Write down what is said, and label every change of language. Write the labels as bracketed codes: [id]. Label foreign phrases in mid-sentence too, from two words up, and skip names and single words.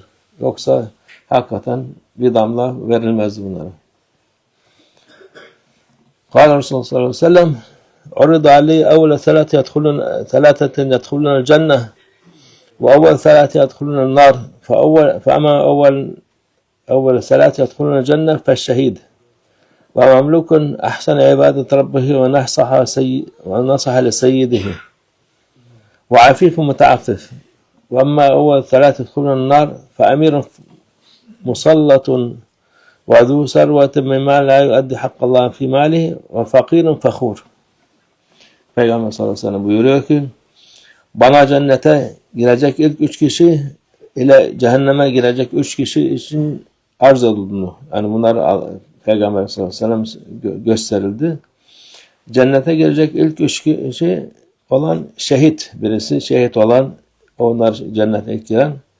[tr] Yoksa hakikaten bir damla verilmezdi bunlara. [ar] قال رسول الله صلى الله عليه وسلم عرض عليه أول ثلاثة يدخلون الجنة وأول ثلاثة يدخلون النار فأما أول ثلاثة يدخلون الجنة فالشهيد ومملوك أحسن عبادة ربه ونصح لسيده وعفيف متعفف وأما أول ثلاثة يدخلون النار فأمير مسلط وذو ثروة من مال لا يؤدي حق الله في ماله وفقير فخور. [tr] Peygamber sallallahu aleyhi ve sellem buyuruyor ki bana cennete girecek ilk 3 kişi ile cehenneme girecek 3 kişi için arz edildiğini, yani bunlar Peygamber sallallahu aleyhi ve sellem gösterildi. Cennete girecek ilk 3 kişi olan şehit, birisi şehit olan, onlar cennete ilk giren.